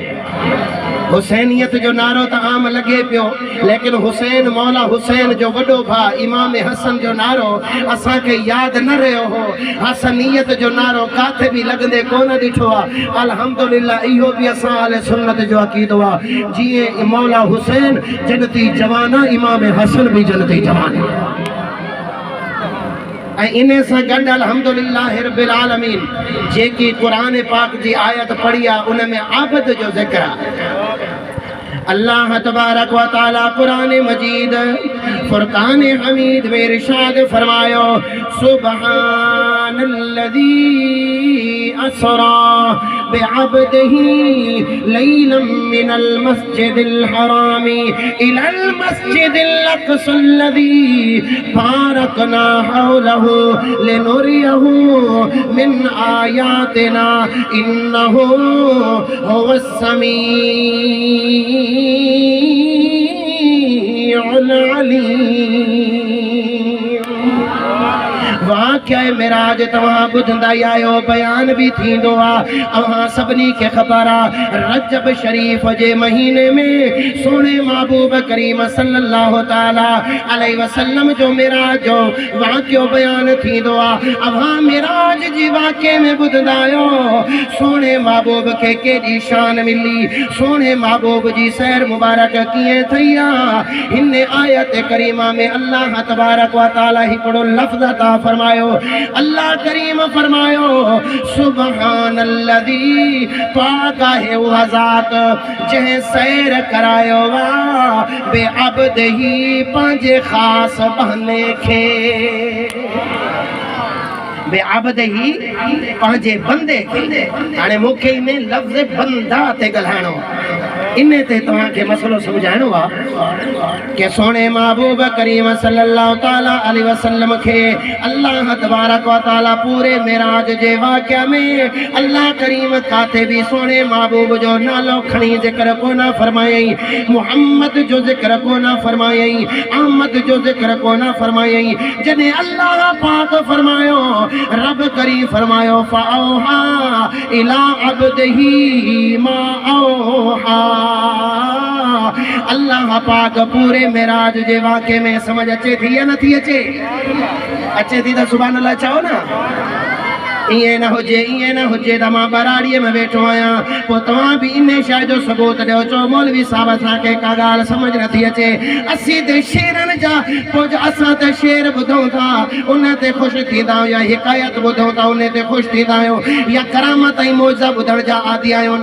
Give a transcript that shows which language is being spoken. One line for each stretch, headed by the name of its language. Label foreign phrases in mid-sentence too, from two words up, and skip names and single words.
Sindhi: हुसैनियत जो नारो तो आम लगे पियो, लेकिन हुसैन मौला हुसैन जो वॾो भाउ इमाम हसन जो नारो असां खे यादि न रहियो हो। हसनियत जो नारो काथे भी लगंदे कोन ॾिठो आहे। अल्हम्दुलिल्लाह इहो भी असां अहले सुन्नत जो अक़ीदो आहे। जीअं मौला हुसैन जन्नती जवान आहे, इमाम हसन भी जन्नती जवान आहे। इन से गड
Arabic: الحمد لله رب العالمين
Sindhi: जेकी कुरान पाक जी आयत पढ़ी आहे उन में आबद जो ज़िक्र आहे।
Arabic: الله تبارك وتعالى
Sindhi: कुरान मजीद फुरकान हमीद में इरशाद फरमायो
Arabic: سبحان الذي أسرى بعبده ليلا من المسجد الحرام إلى المسجد الأقصى الذي باركنا حوله لنريه من آياتنا إنه هو السميع العليم.
Sindhi: वाक़या मेराज तव्हां ॿुधंदा ई आहियो, बयान भी थींदो आहे। अव्हां सभिनी खे ख़बर आहे रजब शरीफ़ जे महीने में सोने महबूब करीम
Arabic: صلى الله تعالى عليه وسلم
Sindhi: जो मेराज जो वाक़ियो बयान थींदो आहे। अव्हां मेराज जी वाक़े में ॿुधंदा आहियो सोने महबूब खे केॾी शान मिली, सोने महबूब जी सैर मुबारक कीअं थई आहे। हिन आयत करीमा में
Arabic: الله تبارك وتعالى
Sindhi: हिकिड़ो लफ़्ज़ अता फरमायो। अल्लाह करीम फरमायो सुबहानल्लज़ी पाक आहे उहा ज़ात जंहिं सैर करायो आहे बेअब्दिही पंहिंजे ख़ासि बहने खे, बेअब्दिही पंहिंजे बंदे खे। हाणे मूंखे इन लफ़्ज़ बंदा ते ॻाल्हाइणो आहे, इन ते तव्हांखे मसलो सम्झाइणो आहे कि सोने महबूब करीम
Arabic: صلى الله تعالى عليه وسلم
Sindhi: खे
Arabic: الله تبارك وتعالى
Sindhi: पूरे मेराज जे वाक़िया में अल्लाह करीम काथे भी सोने महबूब जो नालो खणी ज़िक्र कोन फरमायई, मुहम्मद जो ज़िक्र कोन फरमायई, अहमद जो ज़िक्र कोन फरमायई। जॾहिं अल्लाह पाक फरमायो रब करीम फरमायो
Arabic: فأوحى إلى عبده ما أوحى.
Sindhi: अल्लाह पाक पूरे मेराज जे वाक़े में समझ अचे थी या नथी अचे? अचे थी तो
Arabic: سبحان الله
Sindhi: चओ ना। इएं न हुजे त मां बराड़ीअ में वेठो आहियां, पोइ तव्हां बि इन शइ जो सबूत ॾियो। चओ मौलवी साहब असांखे का ॻाल्हि सम्झ नथी अचे, असीं त शेरनि जा पोइ असां त शेर ॿुधूं था उन ते ख़ुशि थींदा आहियूं, या हिकायत ॿुधूं था उन ते ख़ुशि थींदा आहियूं, या करामत ऐं मौज़ा ॿुधण जा आदी आहियूं।